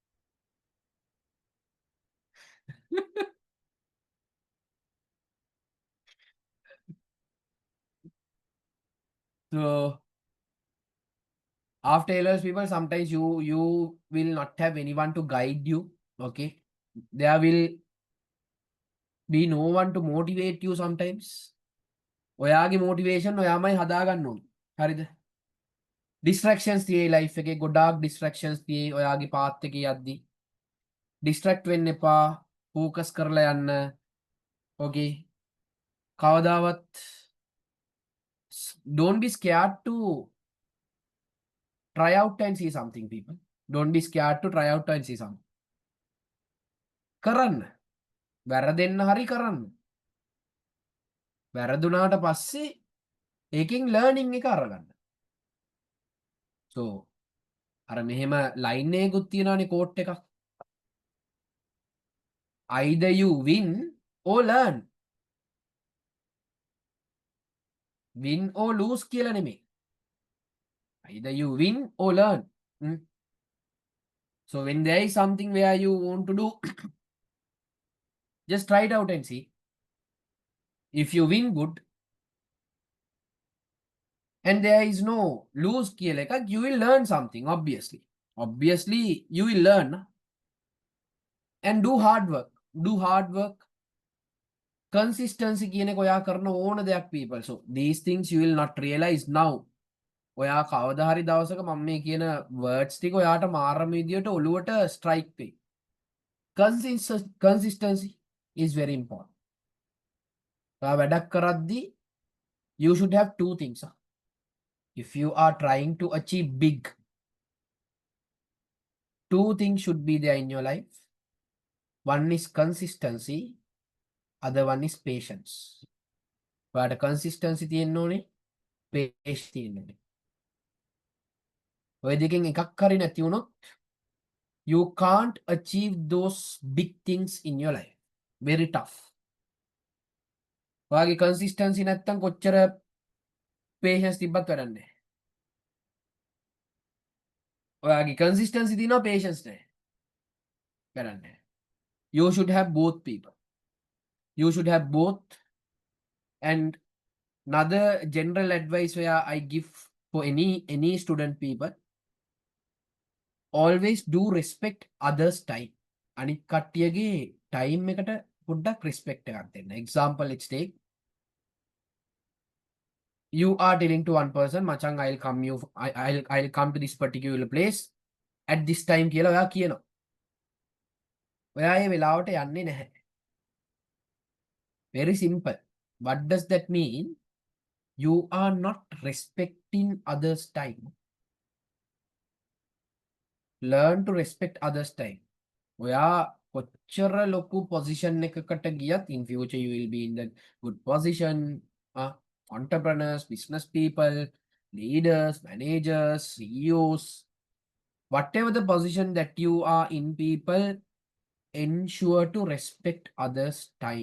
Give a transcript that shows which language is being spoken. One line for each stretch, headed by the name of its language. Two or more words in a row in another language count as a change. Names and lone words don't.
English: So after A levels, people, sometimes you will not have anyone to guide you. Okay, there will be no one to motivate you sometimes.
Sinhala: ඔයාගේ motivation ඔයාමයි හදාගන්න ඕනේ. හරිද? Distractions තියේ life එකේ ගොඩාක් distractions තියේ ඔයාගේ path එකේ යද්දි. Distract වෙන්න එපා. Focus කරලා යන්න.
English: Okay. කවදාවත් don't be scared to try out and see something, people. Don't be scared to try out and see something.
Sinhala: කරන්න. වැරදෙන්න හරි කරන්න. වැරදුනාට පස්සේ ඒකෙන් learning එක අරගන්න. So අර මෙහෙම ලයින් එකකුත් තියෙනවානේ කෝට් එකක්.
English: Either you win or learn. Win or lose
Sinhala: කියලා නෙමෙයි.
English: Either you win or learn. So when there is something where you want to do, just try it out and see. If you win, good. And there is no lose
Sinhala: කියලා එකක්,
English: you will learn something, obviously. Obviously, you will learn. And do hard work. Do hard work.
Sinhala: Consistency කියන එක ඔයා කරන ඕන දෙයක් people.
English: So these things you will not realize now.
Sinhala: ඔයා කවදා හරි දවසක මම මේ කියන words ටික ඔයාට මාරම විදියට ඔලුවට strike වෙයි.
English: Consistency is very important. ඔයා වැඩක් කරද්දී you should have two things. If you are trying to achieve big, two things should be there in your life. One is consistency, other one is patience.
Sinhala: ඔයාට consistency තියෙන්න ඕනේ, patience තියෙන්න ඕනේ. ඔය දෙකෙන් එකක් හරි නැති වුණොත්
English: you can't achieve those big things in your life. Very tough.
Sinhala: ඔයාගේ consistency නැත්තම් කොච්චර patience තිබ්බත් වැඩක් නැහැ. ඔයාගේ consistency තියෙනවා, patience නැහැ. වැඩක් නැහැ.
English: You should have both people. You should have both. And another general advice where I give for any student people, always do respect others time.
Sinhala: අනිත් කට්ටියගේ time එකට පොඩ්ඩක් respect එකක් දෙන්න.
English: Example, let's take you are telling to one person, මචං I'll come to this particular place at this time
Sinhala: කියලා ඔයා කියනවා. ඔයා ඒ වෙලාවට යන්නේ නැහැ.
English: Very simple. What does that mean? You are not respecting others time. Learn to respect others time.
Sinhala: ඔයා කොච්චර ලොකු position එකකට ගියත්
English: in future you will be in that good position. Entrepreneurs, business people, leaders, managers, CEOs, whatever the position that you are in, people, ensure to respect others time.